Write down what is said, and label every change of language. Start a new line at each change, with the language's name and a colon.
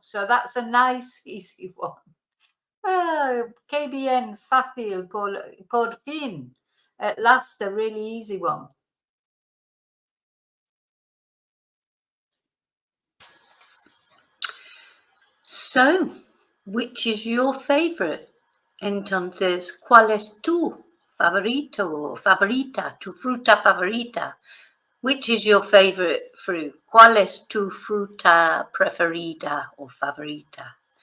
English: So that's a nice, easy one.
Spanish: Qué bien, fácil, por fin.
English: At last, a really easy one. So, which is your favorite?
Spanish: Entonces, ¿cuál es tu favorito o favorita, tu fruta favorita?
English: Which is your favorite fruit?
Spanish: ¿Cuál es tu fruta preferida o favorita?